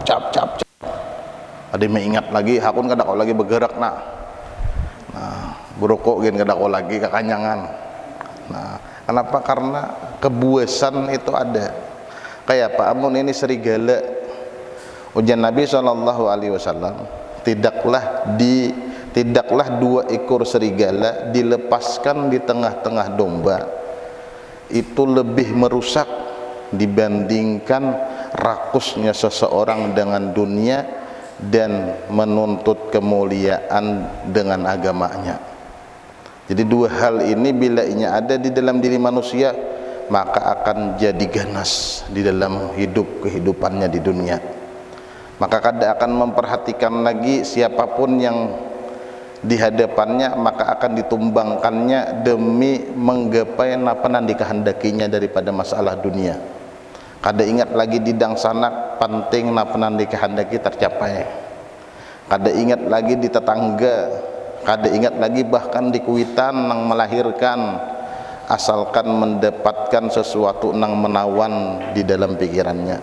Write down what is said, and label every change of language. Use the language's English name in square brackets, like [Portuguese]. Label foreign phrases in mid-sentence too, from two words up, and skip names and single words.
[Banjar] Ada mengingat lagi hakun kada kau lagi bergerak nah berokok gin kada kau lagi kekanyangan. [Indonesian] Nah kenapa? Karena kebuasan itu ada. [Banjar] Kayak apa? Amun ini serigala, ujar Nabi [Arabic] صلى الله عليه وسلم, [Indonesian] tidaklah dua ekor serigala dilepaskan di tengah-tengah domba itu lebih merusak dibandingkan rakusnya seseorang dengan dunia dan menuntut kemuliaan dengan agamanya. [Banjar] Jadi dua hal ini bila inya ada di dalam diri manusia, maka akan jadi ganas di dalam kehidupannya di dunia. Maka kada akan memperhatikan lagi siapapun yang di hadapannya, maka akan ditumbangkannya demi menggapai napa nan dikehendakinya daripada masalah dunia. Kada ingat lagi di dang sanak penting napa nan dikehendaki tercapai. Kada ingat lagi di tetangga, kada ingat lagi bahkan di kuitan nang melahirkan, asalkan mendapatkan sesuatu nang menawan di dalam pikirannya.